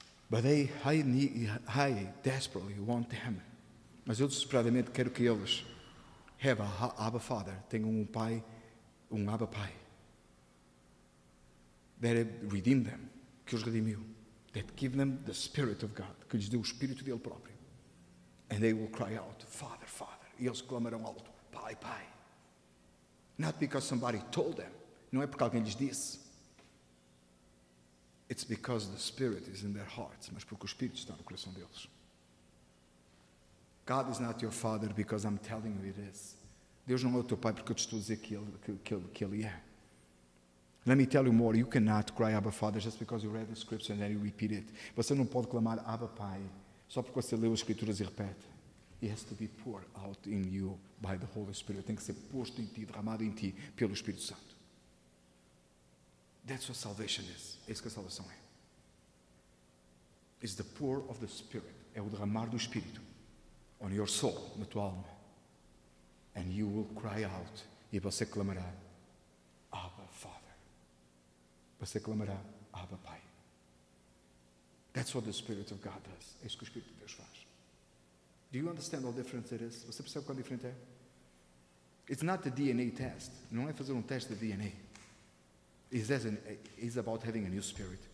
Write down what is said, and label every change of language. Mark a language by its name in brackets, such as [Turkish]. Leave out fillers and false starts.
[English] But I desperately want them. [Portuguese] Mas eu desesperadamente quero que eles [English] have a Abba Father. [Portuguese] Tenham um pai, um Abba Pai. [English] That redeemed them. [Portuguese] Que os redimiu. [English] That give them the Spirit of God. [Portuguese] Que lhes deu o Espírito dele próprio. [English] And they will cry out, Father, Father. [Portuguese] E eles clamarão alto, Pai, Pai. [English] Not because somebody told them. [Portuguese] Não é porque alguém lhes disse. [English] It's because the Spirit is in their hearts. [Portuguese] Mas porque o Espírito está no coração deles. [English] God is not your Father because I'm telling you it is. [Portuguese] Deus não é o teu Pai porque eu te estou a dizer que Ele é. [English] Let me tell you more. You cannot cry Abba Father just because you read the Scripture and then you repeat it. [Portuguese] Você não pode clamar Abba Pai só porque você leu as Escrituras e repete. [English] It has to be poured out in you by the Holy Spirit. [Portuguese] Tem que ser posto em ti, derramado em ti pelo Espírito Santo. [English] That's what salvation is. [Portuguese] É isso que a salvação é. [English] It's the pour of the Spirit. [Portuguese] É o derramar do Espírito [English] on your soul, [Portuguese] na tua alma. [English] And you will cry out. [Portuguese] E você clamará, [English] Abba Father. [Portuguese] Você clamará, Abba Pai. [English] That's what the Spirit of God does. [Portuguese] É isso que o Espírito de Deus faz. [English] Do you understand how different it is? [Portuguese] Você percebe quão diferente é? [English] It's not a DNA test. [Portuguese] Não é fazer um teste de DNA. [English] It's about having a new spirit.